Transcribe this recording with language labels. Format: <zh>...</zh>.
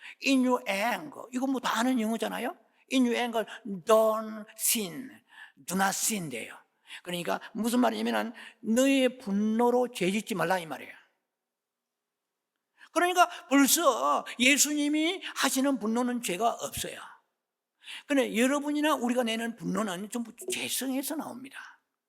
<en>In your anger,</en> <ko>이거 다 아는 영어잖아요.</ko> <en>In your anger, don't sin, do not sin</en> <ko>돼요. 그러니까 무슨 말이냐면 너의 분노로 죄 짓지 말라 이 말이에요. 그러니까 벌써 예수님이 하시는 분노는 죄가 없어요. 그런데 여러분이나 우리가 내는 분노는 전부 죄성에서 나옵니다.</ko>